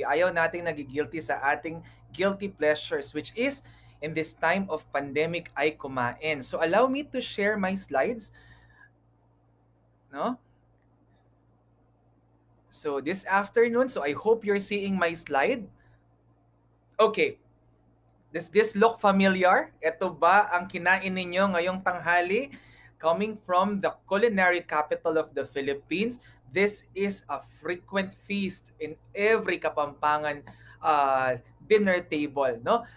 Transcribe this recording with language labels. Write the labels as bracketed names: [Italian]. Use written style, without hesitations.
[Filipino] Ayaw nating nagigilty sa ating guilty pleasures, [English] which is, in this time of pandemic, [Filipino] ay kumain. [English] So allow me to share my slides. No? So this afternoon, so I hope you're seeing my slide. Okay. Does this look familiar? [Filipino] Ito ba ang kinain ninyo ngayong tanghali? [English] Coming from the culinary capital of the Philippines, this is a frequent feast in every Kapampangan dinner table, no?